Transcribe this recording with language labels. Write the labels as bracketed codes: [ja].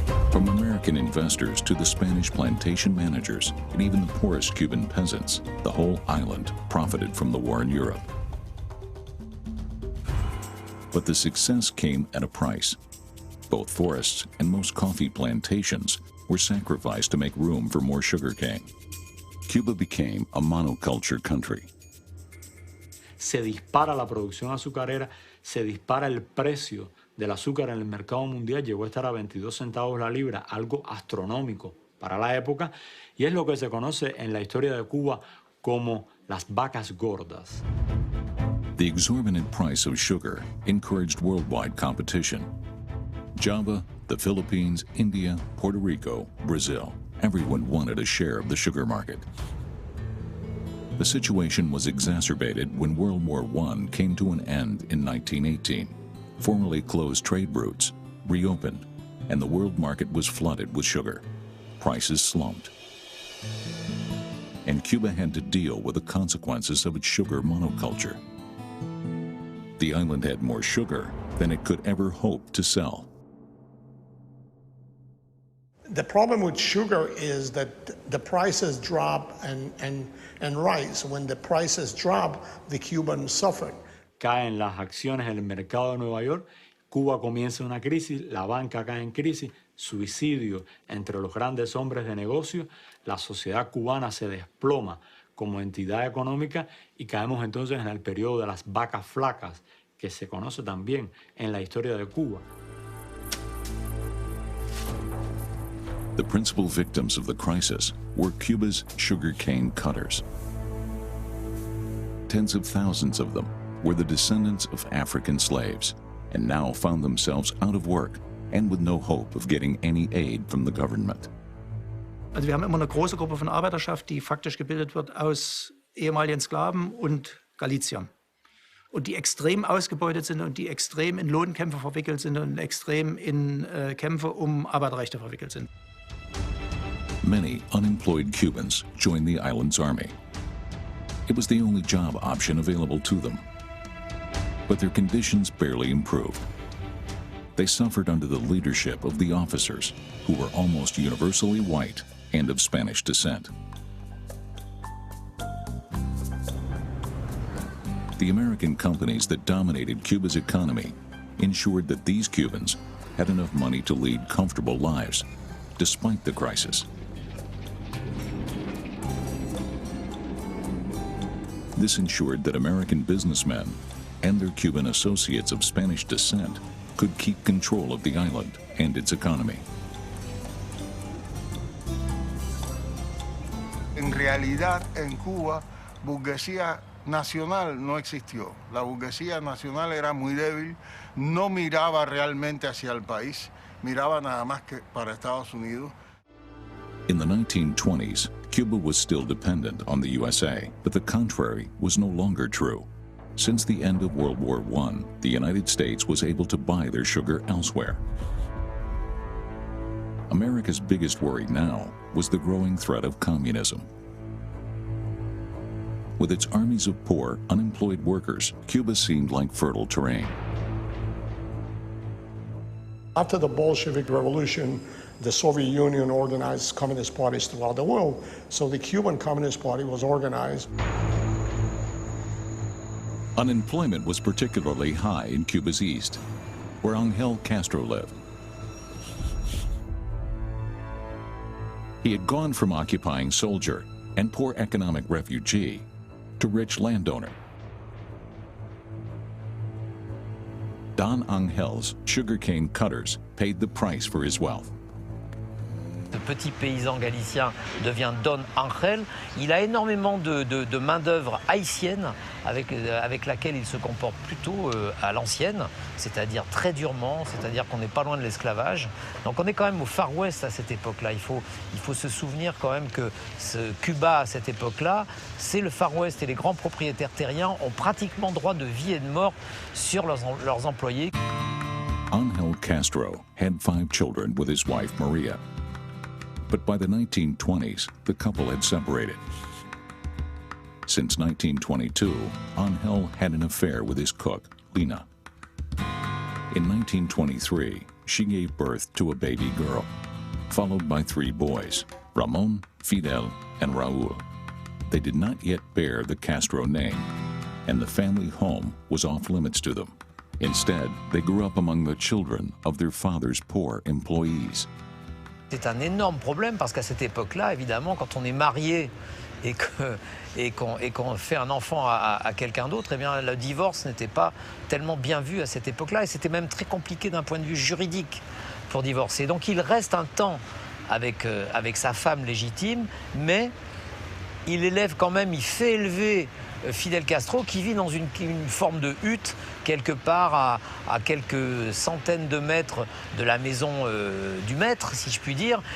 [en] From American investors to the Spanish plantation managers and even the poorest Cuban peasants, the whole island profited from the war in Europe. But the success came at a price. Both forests and most coffee plantations were sacrificed to make room for more sugarcane. Cuba became a monoculture country. [es] Se dispara la producción azucarera, se dispara el precio del azúcar en el mercado mundial, llegó a estar a 22 centavos la libra, algo astronómico para la época, y es lo que se conoce en la historia de Cuba como las vacas gordas. [en] The exorbitant price of sugar encouraged worldwide competition. Java, the Philippines, India, Puerto Rico, Brazil, everyone wanted a share of the sugar market. The situation was exacerbated when World War I came to an end in 1918. Formerly closed trade routes reopened, and the world market was flooded with sugar. Prices slumped. And Cuba had to deal with the consequences of its sugar monoculture. The island had more sugar than it could ever hope to sell. The problem with sugar is that the prices drop and rise. When the prices drop, the Cubans suffer. [es] Caen las acciones en el mercado de Nueva York, Cuba comienza una crisis, la banca cae en crisis, suicidio entre los grandes hombres de negocio, la sociedad cubana se desploma como entidad económica y caemos entonces en el periodo de las vacas flacas, que se conoce también en la historia de Cuba. [en] The principal victims of the crisis were Cuba's sugarcane cutters. Tens of thousands of them were the descendants of African slaves and now found themselves out of work and with no hope of getting any aid from the government. [de] Also wir haben immer eine große Gruppe von Arbeiterschaft, die faktisch gebildet wird aus ehemaligen Sklaven und Galiziern. Und die extrem ausgebeutet sind und die extrem in Lohnkämpfe verwickelt sind und extrem in Kämpfe um Arbeiterrechte verwickelt sind. [en] Many unemployed Cubans joined the island's army. It was the only job option available to them. But their conditions barely improved. They suffered under the leadership of the officers, who were almost universally white and of Spanish descent. The American companies that dominated Cuba's economy ensured that these Cubans had enough money to lead comfortable lives, despite the crisis. This ensured that American businessmen and their Cuban associates of Spanish descent could keep control of the island and its economy. [es] En realidad, en Cuba, burguesía nacional no existió. La burguesía nacional era muy débil, no miraba realmente hacia el país, miraba nada más que para Estados Unidos. [en] In the 1920s, Cuba was still dependent on the USA, but the contrary was no longer true. Since the end of World War I, the United States was able to buy their sugar elsewhere. America's biggest worry now was the growing threat of communism. With its armies of poor, unemployed workers, Cuba seemed like fertile terrain. After the Bolshevik Revolution, the Soviet Union organized communist parties throughout the world, so the Cuban Communist Party was organized. Unemployment was particularly high in Cuba's east, where Angel Castro lived. He had gone from occupying soldier and poor economic refugee to rich landowner. Don Angel's sugarcane cutters paid the price for his wealth. [fr] Ce petit paysan galicien devient Don Angel. Il a énormément de main-d'œuvre haïtienne avec laquelle il se comporte plutôt à l'ancienne, c'est-à-dire très durement, c'est-à-dire qu'on n'est pas loin de l'esclavage. Donc on est quand même au Far West à cette époque-là. Il faut se souvenir quand même que Cuba à cette époque-là, c'est le Far West et les grands propriétaires terriens ont pratiquement droit de vie et de mort sur leurs employés. [en] Angel Castro had 5 children with his wife Maria. But by the 1920s, the couple had separated. Since 1922, Angel had an affair with his cook, Lina. In 1923, she gave birth to a baby girl, followed by 3 boys, Ramon, Fidel, and Raul. They did not yet bear the Castro name, and the family home was off limits to them. Instead, they grew up among the children of their father's poor employees. [fr] C'est un énorme problème parce qu'à cette époque-là, évidemment, quand on est marié et qu'on fait un enfant à quelqu'un d'autre, eh bien, le divorce n'était pas tellement bien vu à cette époque-là et c'était même très compliqué d'un point de vue juridique pour divorcer. Donc il reste un temps avec sa femme légitime, mais il élève quand même, il fait élever Fidel Castro qui vit dans une forme de hutte quelque part à quelques centaines de mètres de la maison du maître, si je puis dire.